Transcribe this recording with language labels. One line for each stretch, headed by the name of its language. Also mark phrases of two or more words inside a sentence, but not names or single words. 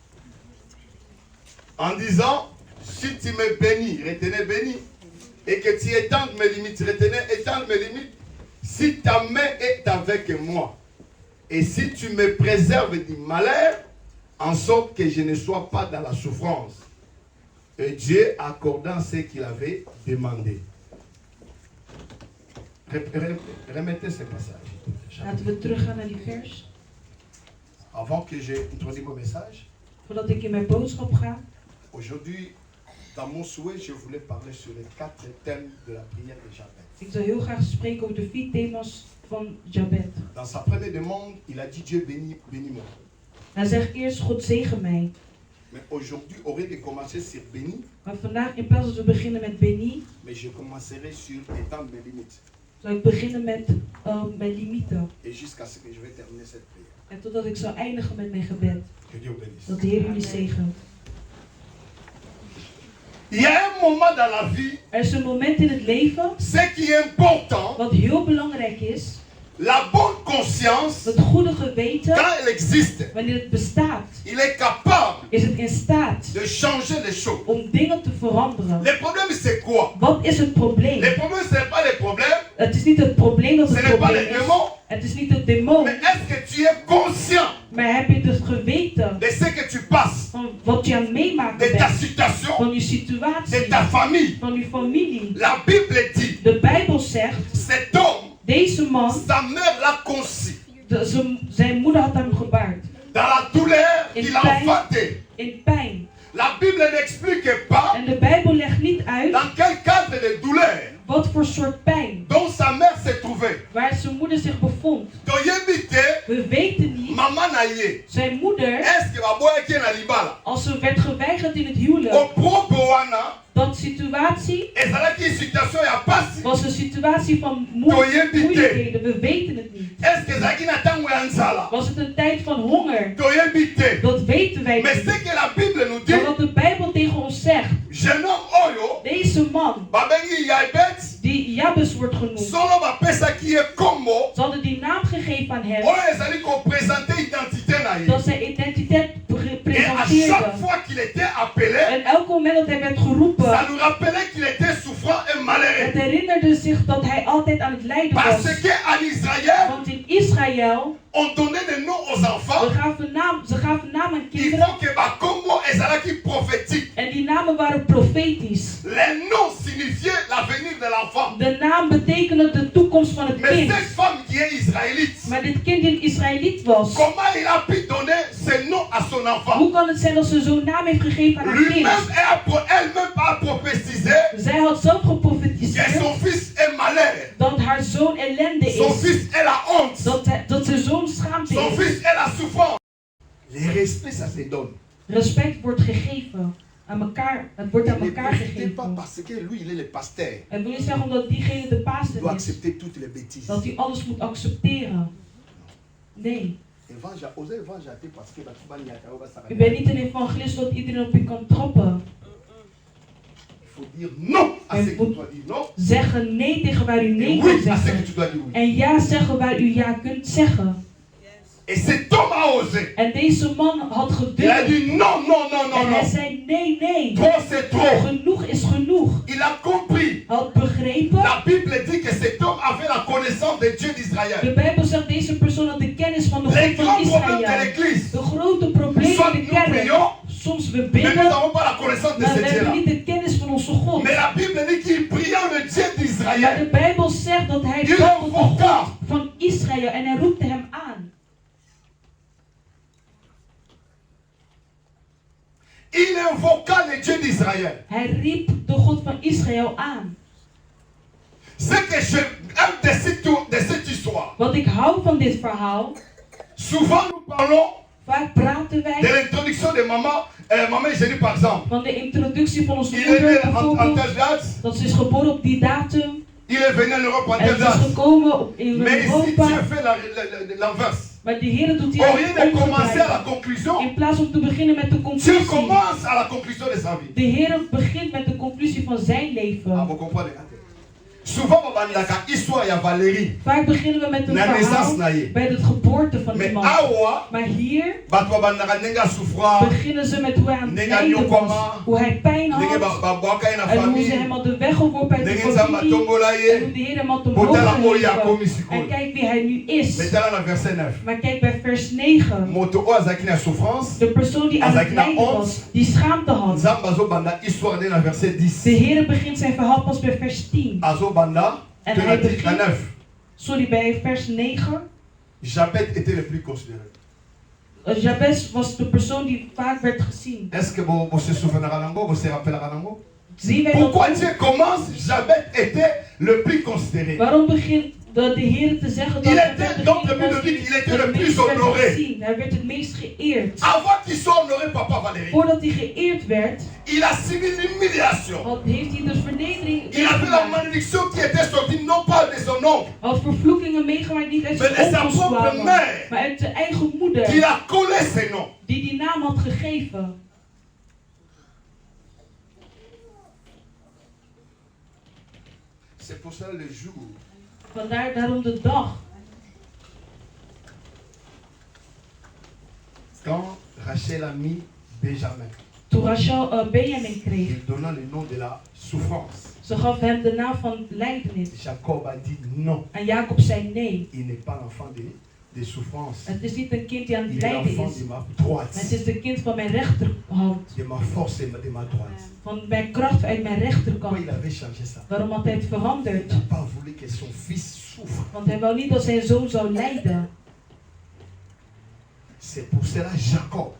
French: En disant, si tu me bénis, retenez béni, et que tu étendes mes limites, retenez étendre mes limites, si ta main est avec moi, et si tu me préserves du malheur, en sorte que je ne sois pas dans la souffrance. Et Dieu accordant ce qu'il avait demandé. Remettez ce passage.
Dutch: Laten we teruggaan naar die vers.
French: Avant que j'introduise mon message,
Dutch: Voordat ik in mijn boodschap ga.
French: Aujourd'hui, dans mon souhait, je voulais parler sur les 4 thèmes de la prière de Jabet.
Dutch: Ik zou heel graag spreken over de 4 thema's van Jabet.
French: Dans sa première demande, il a dit Dieu bénis-moi.
Dutch: Hij zegt eerst God zegen mij.
French: Mais aujourd'hui, au lieu de commencer sur béni,
Dutch: Maar vandaag in plaats dat we beginnen met béni,
French: mais je commencerai sur étendre mes limites.
Dutch: zou ik beginnen met mijn limieten.
French: Et jusqu'à ce que je vais terminer cette prière.
Dutch: En totdat ik zou eindigen met mijn gebed.
French: Que Dieu bénisse.
Dutch: Dat de Heer jullie zegent.
French: Il y a un moment dans la vie,
Dutch: Er is een moment in het leven,
French: ce qui est important,
Dutch: wat heel belangrijk is,
French: la bonne conscience,
Dutch: het goede geweten,
French: quand elle existe,
Dutch: wanneer het bestaat,
French: il est capable
Dutch: is het in staat
French: de changer les choses.
Dutch: om dingen te veranderen.
French: Le problème, c'est quoi?
Dutch: Wat is het probleem?
French: Le problème, ce n'est pas le problème,
Dutch: Het is niet het probleem dat
French: ce
Dutch: het
French: n'est pas
Dutch: probleem
French: le
Dutch: is.
French: démon,
Dutch: Het is niet het demon.
French: mais est-ce que tu es conscient
Dutch: Maar heb je het geweten
French: de ce que tu passes,
Dutch: van wat je aan het meemaken
French: de ta
Dutch: bent?
French: situation,
Dutch: Van je
French: de
Dutch: situatie,
French: ta famille?
Dutch: van je familie.
French: La Bible dit,
Dutch: De Bijbel zegt,
French: cet homme,
Dutch: deze man,
French: sa mère l'a conçu
Dutch: zijn moeder had hem gebaard.
French: dans la douleur qu'il a enfanté.
Dutch: In pijn.
French: La Bible n'explique pas
Dutch: En de Bijbel legt niet uit
French: dans quel cadre de douleur
Dutch: wat voor soort pijn
French: dont sa mère se trouvait.
Dutch: waar zijn moeder zich bevond.
Lingala: Toyebite,
Dutch: We weten niet.
Lingala: maman naye.
Dutch: Zijn moeder,
French: Est-ce que baboya qui est
Lingala: na libala?
Dutch: als ze werd geweigerd in het huwelijk,
French: Au propre wana,
Dutch: dat situatie
Lingala: ezalaki situation ya pasi.
Dutch: was een situatie van
Lingala: Toyebite.
Dutch: moeilijkheden. We weten het niet.
French: Est-ce que
Lingala: ezalaki na tango ya nzala?
Dutch: Was het een tijd van honger?
Lingala: Toyebite.
Dutch: Dat weten wij
French: Mais
Dutch: niet.
French: ce que la Bible nous
Dutch: Maar
French: dit,
Dutch: wat de Bijbel tegen ons zegt,
French: jeune homme oyo,
Dutch: deze man,
Lingala: babengi Jaibet,
Dutch: die Jabes wordt genoemd,
Lingala: solo bapesaki ye kombo,
Dutch: ze hadden die naam gegeven aan hem,
Lingala: oyo ezali kopresente identité na ye.
Dutch: dat zijn identiteit
French: Et à chaque
Dutch: presenteerde.
French: fois qu'il était appelé,
Dutch: En elk moment dat hij werd
French: ça
Dutch: geroepen,
French: nous rappelait qu'il était souffrant et
Dutch: het
French: malheureux.
Dutch: herinnerde zich dat hij altijd aan het lijden was.
French: Parce qu'en Israël,
Dutch: Want in Israël,
French: on donnait des noms aux enfants.
Dutch: ze gaven naam aan
French: Il
Dutch: kinderen.
French: faut que
Lingala: Bakombo ezalaki prophétique.
Dutch: En die namen waren profetisch.
French: Les noms signifiaient l'avenir de l'enfant.
Dutch: De naam betekende de toekomst van het
French: Mais
Dutch: kind.
French: cette femme qui est israélite,
Dutch: Maar dit kind die een Israëliet was,
French: comment il a pu donner ce nom à son enfant?
Dutch: hoe kan het zijn dat ze zo'n naam heeft gegeven aan haar
French: Lui-même,
Dutch: kind?
French: elle-même a prophétisé
Dutch: Zij had zelf
French: que
Dutch: geprofetiseerd
French: son fils est malheur.
Dutch: dat haar zoon ellende
French: Son
Dutch: is.
French: fils est la honte.
Dutch: Dat zijn zoon schaamte
French: Son
Dutch: is.
French: fils est la souffrance. Le respect, ça se donne.
Dutch: Respect wordt gegeven aan elkaar. Het wordt aan
French: Ne
Dutch: elkaar
French: profitez pas
Dutch: gegeven.
French: parce que lui, il est le pasteur.
Dutch: En wil je zeggen omdat diegene de
French: Il
Dutch: pastor
French: doit
Dutch: is,
French: accepter toutes les bêtises.
Dutch: dat hij alles moet accepteren? Nee.
French: Osez évangéliser parce que la Touba n'y a pas
Dutch: U bent niet een evangelist dat iedereen op u kan trappen.
French: Il faut dire non à ce que tu dois dire non.
Dutch: Zeggen nee tegen waar u
French: Et
Dutch: nee
French: oui
Dutch: kunt
French: à ce que
Dutch: zeggen.
French: tu dois dire oui.
Dutch: En ja zeggen waar u ja kunt zeggen.
French: Et cet homme a osé.
Dutch: En deze man had
French: Il a
Dutch: gedurfd.
French: dit non, non, non, non,
Dutch: En hij
French: non.
Dutch: zei nee, nee.
French: Trop, c'est trop.
Dutch: Genoeg is genoeg.
French: Il a compris.
Dutch: Hij had begrepen.
French: La Bible dit que cet homme avait la connaissance de Dieu d'Israël.
Dutch: De Bijbel zegt deze persoon had de kennis van de
French: Les
Dutch: God van
French: grands problèmes de
Dutch: Israël.
French: l'église.
Dutch: De grote problemen
French: Soit
Dutch: in de
French: nous
Dutch: kerk.
French: prions,
Dutch: Soms we
French: mais nous
Dutch: bidden,
French: n'avons pas la connaissance de
Dutch: maar
French: ce
Dutch: we hebben
French: Dieu-là.
Dutch: niet de kennis van onze God.
French: Mais la Bible dit qu'il priait le Dieu
Dutch: Maar de
French: d'Israël.
Dutch: Bijbel zegt dat hij
French: Dieu
Dutch: bad tot de
French: invoqua.
Dutch: God van Israël en hij roepte hem aan.
French: Il invoqua le Dieu d'Israël.
Dutch: Hij riep de God van Israël aan.
French: Ce que j'aime de cette histoire,
Dutch: Wat ik hou van dit verhaal,
French: souvent nous parlons
Dutch: Vaak praten
French: de
Dutch: wij
French: l'introduction de maman, maman Eugénie par exemple.
Dutch: van de introductie van onze
French: Il est né
Dutch: moeder
French: en
Dutch: bijvoorbeeld.
French: telle date,
Dutch: Dat ze is geboren op die datum.
French: il est venu en Europe en
Dutch: En
French: telle
Dutch: ze is
French: date.
Dutch: gekomen in
French: Mais ici,
Dutch: Europa.
French: Dieu fait l'inverse.
Dutch: Maar de Heer doet die
French: Au lieu de commencer à la
Dutch: omgedraaid.
French: conclusion,
Dutch: In plaats om te beginnen met de
French: Dieu
Dutch: conclusie.
French: commence à la conclusion de sa vie.
Dutch: De Heer begint met de conclusie van zijn
French: Ah,
Dutch: leven.
French: vous comprenez? Souvent, on va dire l'histoire de Valérie.
Dutch: Vaak beginnen we met een
Lingala: Na naissance
Dutch: verhaal
Lingala: na ye.
Dutch: bij de geboorte van
French: Mais
Dutch: iemand.
Lingala: awa,
Dutch: Maar hier
Lingala: bato bandaka nenga souffrance,
Dutch: beginnen ze met hoe hij aan het
Lingala: Nenga
Dutch: lijden was.
Lingala: nyokoma.
Dutch: Hoe hij pijn
Lingala: ndenge
Dutch: had.
Lingala: babwaka ye na
Dutch: En hoe ze
Lingala: famille,
Dutch: hem al de weg geworpen uit de
Lingala: ndenge nzambe
Dutch: familie.
Lingala: atombola
Dutch: En hoe
Lingala: ye.
Dutch: de Heer hem al te
Lingala: Botala
Dutch: mogen
Lingala: oyo akomi
Dutch: geven.
Lingala: sikoyo.
Dutch: En kijk wie hij nu is.
Lingala: Mais tala na verset 9.
Dutch: Maar kijk bij vers 9.
Lingala: Moto oyo azalaki na souffrance,
Dutch: De persoon die aan het
Lingala: Azalaki na
Dutch: lijden
Lingala: honte.
Dutch: was. Die schaamte had.
Lingala: nzambe azobanda histoire nde na verset
Dutch: De
Lingala: 10.
Dutch: Heer begint zijn verhaal pas bij vers 10.
Lingala: Azobanda,
Dutch: En
Lingala: te
Dutch: hij
Lingala: na 10 na
Dutch: begint,
Lingala: 9.
Dutch: sorry, bij vers 9.
French: Jabez était le plus considéré.
Dutch: Jabez was de persoon die vaak werd gezien.
French: Est-ce que vous se souvenez nango, vous se rappelez nango?
Dutch: Zien wij
French: Pourquoi
Dutch: dat?
French: Dieu commence? Jabez était le plus considéré.
Dutch: Waarom begint de Heer te zeggen dat
French: Il
Dutch: hij
French: était donc le plus
Dutch: was die
French: il était le
Dutch: het
French: plus
Dutch: meest werd
French: honoré.
Dutch: gezien. Hij werd het meest geëerd.
French: Avant qu'il soit honoré, papa Valérie,
Dutch: Voordat hij geëerd werd,
French: il a subi l'humiliation.
Dutch: heeft hij de vernedering
French: Il a vu la
Dutch: meegemaakt.
French: malédiction qui était sortie non pas de son oncle,
Dutch: Hij had vervloekingen meegemaakt niet uit
French: mais de
Dutch: zijn
French: sa
Dutch: onkels
French: propre
Dutch: kwamen,
French: mère,
Dutch: maar uit de eigen
French: qui
Dutch: moeder,
French: a collé ses noms.
Dutch: die naam had gegeven.
French: C'est pour ça le jour
Dutch: Vandaar daarom de dag
French: quand Rachel a mis Benjamin,
Dutch: toen Rachel Benjamin kreeg.
French: il donna le nom de la souffrance.
Dutch: Ze gaf hem de naam van lijdenis.
French: Jacob a dit non,
Dutch: En Jacob zei nee.
French: il n'est pas l'enfant de souffrance.
Dutch: Het is niet een kind die aan het
French: Il est
Dutch: lijden
French: l'enfant
Dutch: is.
French: de ma
Dutch: Maar het
French: droite,
Dutch: is een kind van mijn rechterhand.
French: de ma force et de ma droite.
Dutch: Van mijn kracht uit mijn
French: Pourquoi
Dutch: rechterkant.
French: il avait changé ça?
Dutch: Waarom had hij het
French: Il
Dutch: veranderd?
French: n'a pas voulu que son fils souffre.
Dutch: Want hij wou niet dat zijn zoon zou lijden.
French: C'est pour cela que Jacob